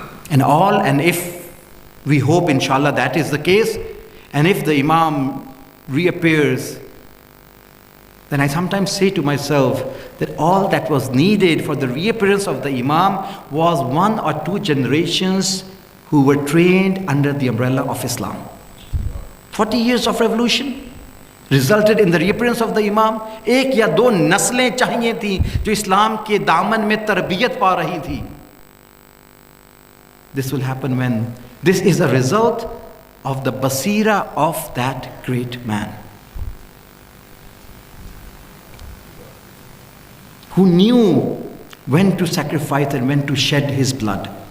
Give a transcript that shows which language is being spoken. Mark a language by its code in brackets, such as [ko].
[en] And if we hope, inshallah, that is the case, and if the Imam reappears, then I sometimes say to myself that all that was needed for the reappearance of the Imam was 1 or 2 generations who were trained under the umbrella of Islam. 40 years of revolution resulted in the reappearance of the Imam. [hi] 1 या 2 नस्लें चाहिए थी जो इस्लाम के दामन में तरबियत पा रही थी. [en] This will happen when this is a result of the basira of that great man, who knew when to sacrifice and when to shed his blood.